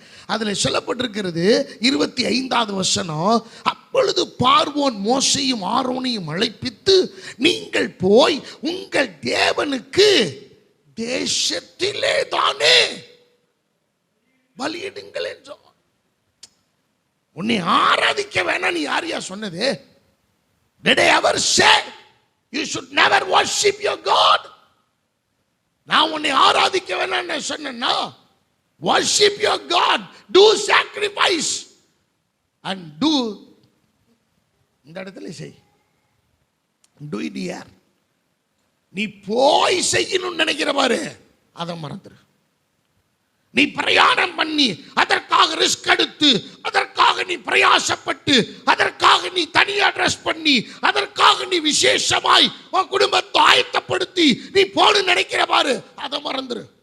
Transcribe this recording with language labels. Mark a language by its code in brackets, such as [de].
[ta] அதுல சொல்லப்பட்டிருக்கிறது 25வது வசனம். அப்பொழுது பார்வோன் மோசையும் ஆரோனையும் அழைப்பித்து, நீங்கள் போய் உங்கள் தேவனுக்கு தேசத்திலே தானே பலியிடுங்கள் என்றோம். உன்னை ஆராதிக்க வேணாம் நீ யாரையா சொன்னது? [en] Did I ever say you should never worship your God? [ta] நான் உன்னை ஆராதிக்க வேணாம் சொன்னா, [en] worship your God, do sacrifice and do, [ta] இந்த இடத்துல செய், [en] do it here. [ta] நீ போய் செய்யணும்னு நினைக்கிற பாரு, அதை மறந்துரு. நீ பிரயாணம் பண்ணி அதற்காக ரிஸ்க் எடுத்து, அதற்காக நீ பிரயாசப்பட்டு, அதற்காக நீ தனியா ட்ரெஸ் பண்ணி, அதற்காக நீ விசேஷமாய் உன் குடும்பத்தை ஆயத்தப்படுத்தி நீ போன்னு நினைக்கிற பாரு, அதை மறந்துரு.